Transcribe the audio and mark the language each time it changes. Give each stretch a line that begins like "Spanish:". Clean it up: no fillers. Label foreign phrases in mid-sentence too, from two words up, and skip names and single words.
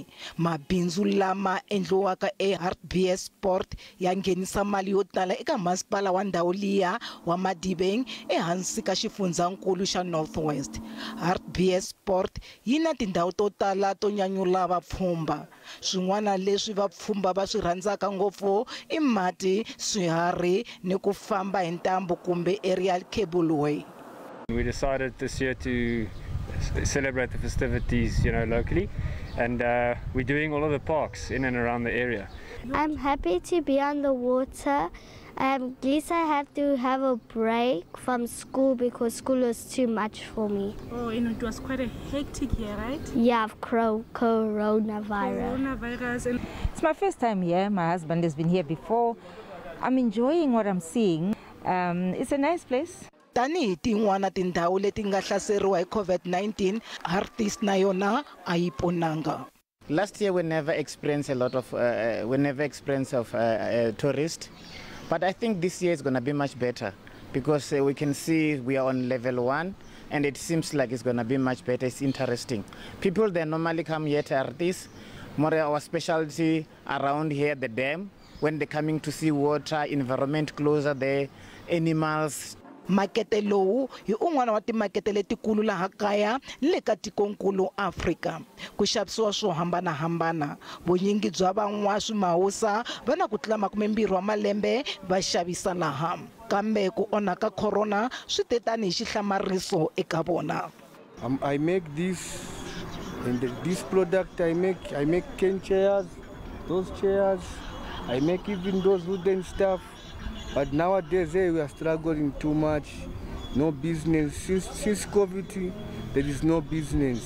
Tsonga: Mabindzu lama endliwaka Hartbeespoort ya nghenisa mali yo tala eka masipala wa ndhawu liya wa Madibeng ehansi ka xifundzankulu xa Northwest. Hartbeespoort yi na tindhawu to tala to nyanyula vapfhumba. Swin'wana leswi vapfhumba va swi rhandzaka ngopfu i mati, swiharhi ni ku famba hi ntambu kumbe
English: aerial cableway. We decided this year to celebrate the festivities, locally, and we're doing all of the parks in and around the area. I'm happy to be on the water. At least I had to have a break from school because school was too much for me. Oh, it was quite a hectic year, right? Yeah, coronavirus. It's my first time here. My husband has been here before. I'm enjoying what I'm seeing. It's a nice place.
Tsonga: Tani tin'wana tindhawu leti nga hlaseriwa hi COVID-19, Hartis na yona ayiponanga.
English: Last year we never experienced tourists, but I think this year is going to be much better because we can see we are on level 1 and it seems like it's going to be much better. It's interesting. People, they normally come here to Hartis. More our specialty around here, the dam, when they're coming to see water, environment closer there, animals.
Tsonga: Makete lowu hi un'wana wa timakete letikulu laha kaya le ka tikonkulu Afrika. Ku xavisiwa swo hambanahambana. Vunyingi bya van'wa swimawusa va na ku tlula 20 wa malembe va xavisa laha. Kambe ku onhaka corona swi tetani hi xihlamariso eka vona.
English: I make this, and this product I make cane chairs, those chairs, I make even those wooden stuff. But nowadays we are struggling too much. No business. Since COVID, there is no business.